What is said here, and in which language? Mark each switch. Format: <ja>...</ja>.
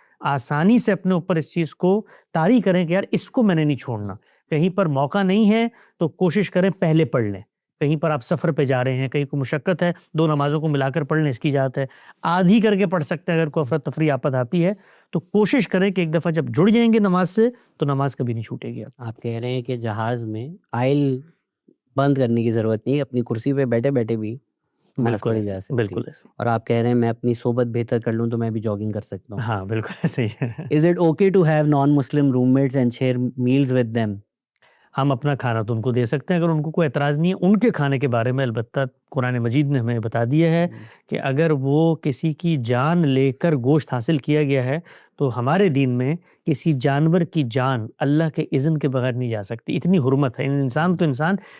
<ur>آسانی سے اپنے اوپر اس چیز کو طاری کریں کہ یار اس کو میں نے نہیں چھوڑنا۔ کہیں پر موقع نہیں ہے تو کوشش کریں پہلے پڑھ لیں۔ کہیں پر آپ سفر پہ جا رہے ہیں، کہیں کو مشقت ہے، 2 نمازوں کو ملا کر پڑھ لیں، اس کی اجازت ہے۔ آدھی کر کے پڑھ سکتے ہیں اگر کوئی افراتفری آپت آتی ہے تو کوشش کریں کہ ایک دفعہ جب جڑ جائیں گے نماز سے تو نماز کبھی نہیں چھوٹے گی۔ آپ کہہ رہے ہیں کہ جہاز میں آئل بند کرنے کی ضرورت نہیں، اپنی کرسی پہ بیٹھے بیٹھے بھی نماز پڑھی جا سکتی ہے۔ بالکل ایسے، اور آپ کہہ رہے ہیں میں اپنی صحبت بہتر کر لوں تو میں بھی جاگنگ کر سکتا ہوں۔ ہاں بالکل ایسے ہی ہے۔</ur> <en>Is it okay to have non-Muslim roommates and share meals with them؟</en> <ur>ہم اپنا کھانا تو ان کو دے سکتے ہیں اگر ان کو کوئی اعتراض نہیں ہے۔ ان کے کھانے کے بارے میں البتہ قرآن مجید نے ہمیں بتا دیا ہے کہ اگر وہ کسی کی جان لے کر گوشت حاصل کیا گیا ہے تو ہمارے دین میں کسی جانور کی جان اللہ کے اذن کے بغیر نہیں جا سکتی، اتنی حرمت ہے۔ انسان تو انسان،</ur>